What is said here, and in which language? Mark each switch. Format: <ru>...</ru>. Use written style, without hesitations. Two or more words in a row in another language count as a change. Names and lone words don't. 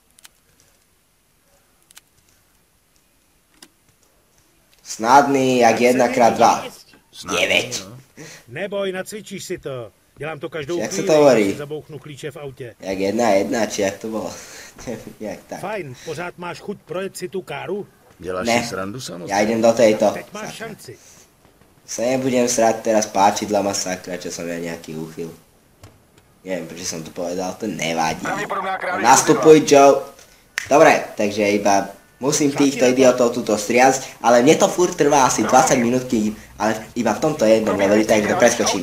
<cs>Snadný jak 1x2. 9. Neboj, nacvičíš si to. Dělám to každou</cs> <sk>Jak se</sk> <cs>chvíli,</cs> <sk>to hovorí?</sk> <cs>když si zabouchnu klíče v autě. Jak 1-1, či jak to bylo? Jak tak. Fajn, pořád máš chuť projet si tu káru? Děláš Ne. si srandu samozřejmě?</cs> <sk>Ja idem do tejto.</sk> <cs>Teď máš šanci.</cs> <sk>Sa nebudem srať teraz páčidlama, sakra, čo som ja nejaký úchyl. Neviem, prečo som to povedal, to nevadí. Nastupuj, Joe. Dobre, takže iba musím týchto idiotov tuto striasť, ale mne to furt trvá asi 20 minút, ale iba v tomto jednom leveli, takže to preskočíme.</sk>